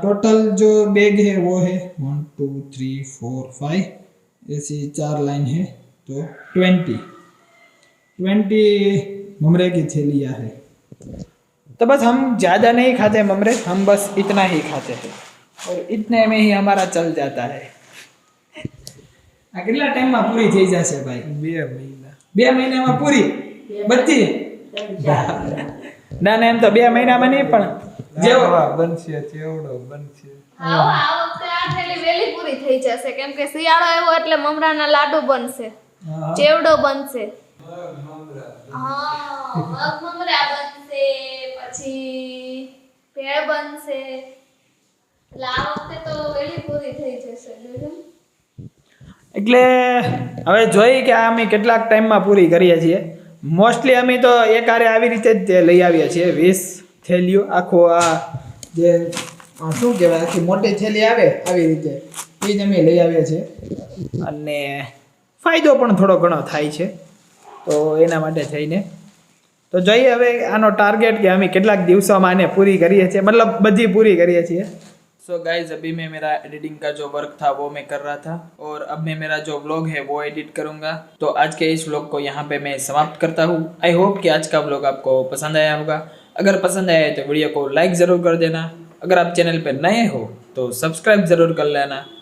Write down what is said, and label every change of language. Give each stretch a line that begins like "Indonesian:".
Hindi: Total जो bag है वो है 1 2 3 4 5 ऐसी 4 लाइन है तो 20 ममरे की थैलियाँ है। तो बस हम ज़्यादा नहीं खाते ममरे हम बस इतना ही खाते हैं और इतने में ही हमारा चल जाता है।
Gujarati: કેટલા ટાઈમમાં પૂરી થઈ જશે ભાઈ 2 મહિનામાં પૂરી બધી ના ના એમ તો 2 મહિનામાં નહીં પણ જેવો બનશે ચેવડો બનશે. આ વખતે આ થેલી વેલી પૂરી થઈ જશે કેમ કે શિયાળો આવ્યો એટલે મમરાના લાડુ બનશે, ચેવડો બનશે, હા મગ મમરા બનશે, પછી ભેળ બનશે. એટલે આ વખતે તો વેલી પૂરી થઈ જશે. એટલે હવે જોઈએ કે આ અમે કેટલાક ટાઈમમાં પૂરી કરીએ છીએ. મોસ્ટલી અમે તો એક હારે આવી રીતે જ તે લઈ આવીએ છીએ 20 થેલીઓ. આખો આ જે શું કહેવાય આખી મોટી થેલી આવે આવી રીતે એ જ અમે લઈ આવીએ છીએ. અને ફાયદો પણ થોડો ઘણો થાય છે તો એના માટે થઈને તો જોઈએ હવે આનો ટાર્ગેટ કે અમે કેટલાક દિવસોમાં આને પૂરી કરીએ છીએ, મતલબ બધી પૂરી કરીએ છીએ.
Hindi: सो गाइज अभी मैं मेरा एडिटिंग का जो वर्क था वो मैं कर रहा था और अब मैं मेरा जो व्लॉग है वो एडिट करूंगा. तो आज के इस व्लॉग को यहाँ पे मैं समाप्त करता हूँ. आई होप कि आज का व्लॉग आपको पसंद आया होगा. अगर पसंद आया है तो वीडियो को लाइक ज़रूर कर देना. अगर आप चैनल पे नए हो तो सब्सक्राइब ज़रूर कर लेना.